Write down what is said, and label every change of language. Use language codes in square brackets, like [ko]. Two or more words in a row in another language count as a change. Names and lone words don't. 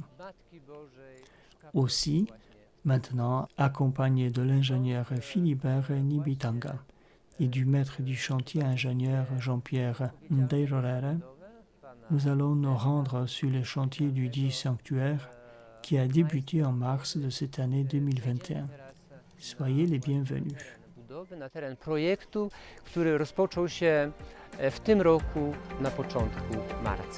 [fr] Aussi, maintenant, accompagné de l'ingénieur Philibert Nibitanga et du maître du chantier ingénieur Jean-Pierre Ndeirorere, nous allons nous rendre sur le chantier du dit sanctuaire qui a débuté en mars de cette année 2021. Soyez les bienvenus. [pl] Na teren projektu, który rozpoczął się w tym roku na początku marca.